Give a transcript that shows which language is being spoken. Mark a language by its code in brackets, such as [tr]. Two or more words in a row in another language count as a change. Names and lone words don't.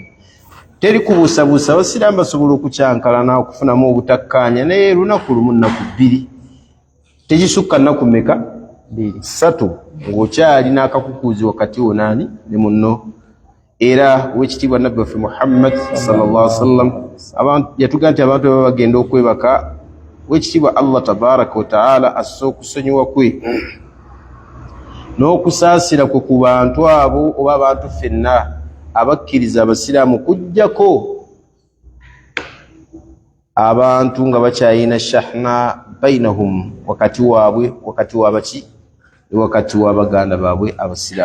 [lg] Teri kubuusabuusa, abasiraamu basobola okukyankalana okufunamu obutakkaanya, naye lunaku lumu nnaku 2 tekisukka nnaku mmeka 3 ng'okyali n'akakukuuzi wakati wo naani ne munno. Era wekitiibwa nabbi waffe Muhammad [ar] صلى الله عليه وسلم [lg] yatugaa nti abantu baba bagenda okwebaka wekitibwa Allah [ar] تبارك وتعالى [lg] assa okusonyiwa kwe n'okusaasira kwe ku bantu abo oba abantu ffenna abakkiriza abasiraamu kujjako abantu nga bakyayina [ar] شحناء بينهم [lg] wakati waabwe wakati wabaki wakati wabaganda baabwe abasiraamu.